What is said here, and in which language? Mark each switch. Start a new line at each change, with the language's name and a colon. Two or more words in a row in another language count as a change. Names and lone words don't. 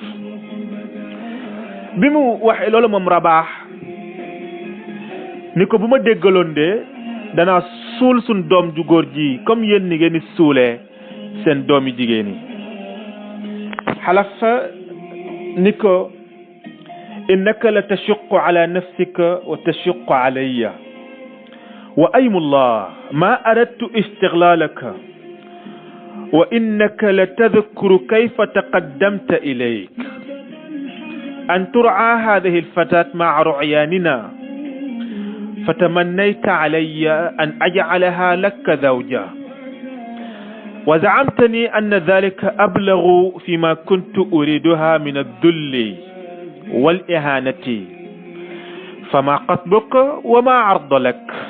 Wolof: bi mu waxee loolu moom Rabaax ni ko bu ma déggaloon de danaa suul suñ doom ju góor ji comme yéen ni ngeen di suulee seen doomi jigéen yi. Xalaf ni ko
Arabic: إنك لتشق على نفسك وتشق علي وايم الله ما أردت استغلالك وإنك لتذكر كيف تقدمت إليك أن ترعى هذه الفتاة مع رعياننا فتمنيت علي أن أجعلها لك زوجة وزعمتني أن ذلك أبلغ فيما كنت أريدها من الذل والإهانة فما خطبك وما عرض لك.